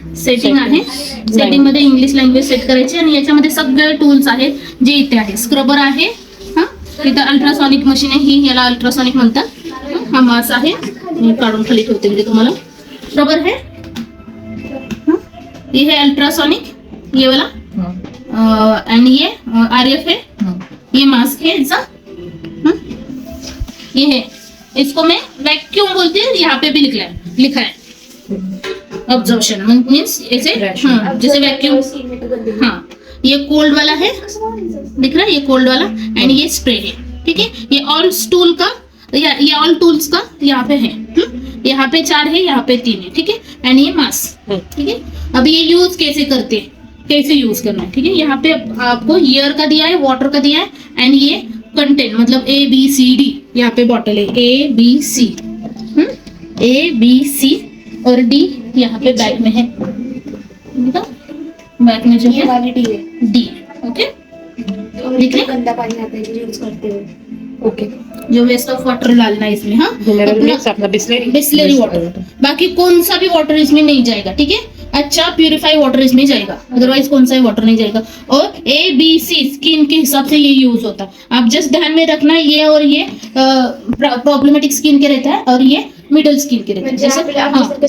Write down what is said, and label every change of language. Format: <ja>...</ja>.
<mr>Setting आहे, setting मध्ये English language set करायची आणि याच्यामध्ये सगळे टूल्स आहेत जे इथे आहे। स्क्रबर आहे, हा इथं अल्ट्रासॉनिक मशीन आहे ही, याला अल्ट्रासॉनिक म्हणतात। हा मास आहे, मी काढून खाली ठेवते म्हणजे तुम्हाला।</mr> <hi>स्क्रबर है, ये है अल्ट्रासोनिक, ये वाला, एंड ये आरएफ है, ये मास्क है ऐसा, ये है, इसको मैं वैक्यूम बोलती हूँ, यहाँ पे भी लिखा है ऑब्जर्वेशन मीन्स ऐसे, जैसे वैक्यूम। हाँ, ये कोल्ड वाला है, दिख रहा है ये कोल्ड वाला, एंड ये स्प्रे है, ठीक है। ये ऑल टूल का, ये ऑल टूल्स का यहाँ पे है, यहाँ पे 4 है, यहाँ पे 3 है, ठीक है। एंड ये मास्क, ठीक है। अब ये यूज कैसे करते हैं, कैसे यूज करना है, ठीक है। यहाँ पे आपको ईयर का दिया है, वाटर का दिया है, एंड ये कंटेंट मतलब ABCD, यहाँ पे बॉटल है ABC, ABC और D यहाँ पे बैग में है, बैग में जो है D, ओके। देखिए गंदा पानी आता है यूज करते हुए, ओके। जो वेस्ट ऑफ वाटर डालना है इसमें, हाँ अपना बिस्लेरी वाटर, बाकी कौन सा भी वाटर इसमें नहीं जाएगा, ठीक है। अच्छा प्यूरिफाई वाटर इसमें जाएगा, अदरवाइज कौन सा भी वाटर नहीं जाएगा। और ABC स्किन के हिसाब से ये यूज होता है, आप जस्ट ध्यान में रखना, ये और ये प्रॉब्लमेटिक स्किन के रहता है और ये मिडल स्किन के रहता है, जैसे</hi>